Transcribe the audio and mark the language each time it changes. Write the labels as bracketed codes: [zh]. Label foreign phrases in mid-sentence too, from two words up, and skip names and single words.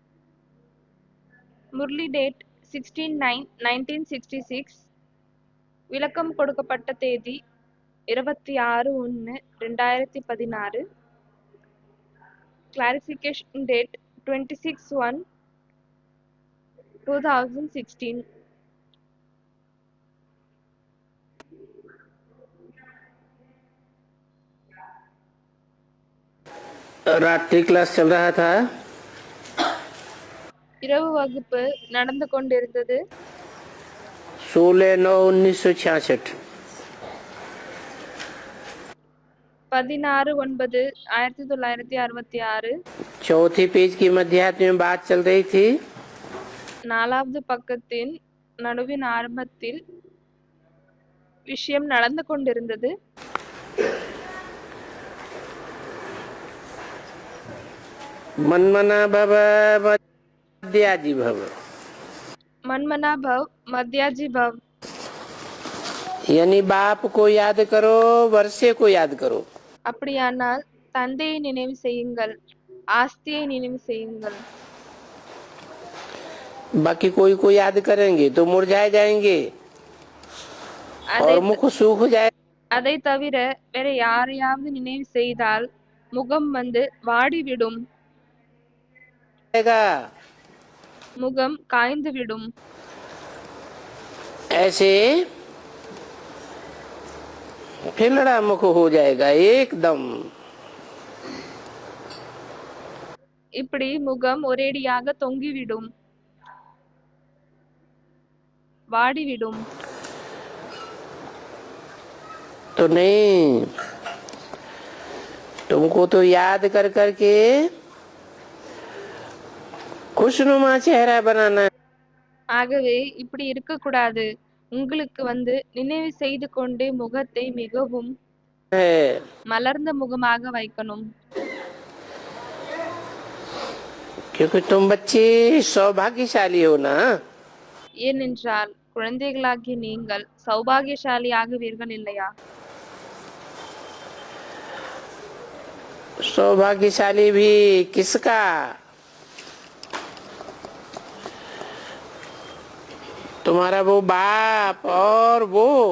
[en] Murli date 16/9/1966. [ta] விளக்கம் கொடுக்கப்பட்ட தேதி 26/1/2016. [en] clarification date 26/1/2016. [hi] रात्रि क्लास चल रहा था। [ta] இரவு வகுப்பு நடந்து கொண்டிருந்தது. 16/9/1966 16/9/1966. [hi] चौथी पेज की मध्याह्न में बात चल रही थी। [ta] 4வது பக்கத்தின் நடுவின் ஆரம்பத்தில் விஷயம் நடந்து கொண்டிருந்தது. [sa] मनमना भव मध्याजी भव। मनमना भव मध्याजी भव [hi] यानी बाप को याद करो, वर्षे को याद करो। [ta] அப்படியானால் தந்தையை நினைவு செய்யுங்கள், ஆஸ்தியை நினைவு செய்யுங்கள். [hi] बाकी कोई को याद करेंगे तो मुरझाए जाएंगे और मुख सूख जाए। [ta] அதை தவிர வேற யாரையாவது நினைவு செய்தால் முகம் வாடிவிடும், முகம் காய்ந்துவிடும். [hi] ऐसे फिलड़ा मुख हो जाएगा एकदम। [ta] இப்படி முகம் ஒரேடியாக தொங்கிவிடும், வாடிவிடும். [hi] तो नहीं, तुमको तो याद कर करके खुशनुमा चेहरा बनाना है। [ta] ஆகவே இப்படி இருக்கக்கூடாது. உங்களுக்கு நினைவு செய்து கொண்டே முகத்தை மிகவும் மலர்ந்த முகமாக வைக்கணும். [hi] क्योंकि तुम बच्चे सौभाग्यशाली हो ना। [ta] ஏனென்றால் குழந்தைகளாகிய நீங்கள் சௌபாகியசாலி ஆகுவீர்கள் இல்லையா? [hi] सौभाग्यशाली भी किसका? तुम्हारा वो बाप और वो।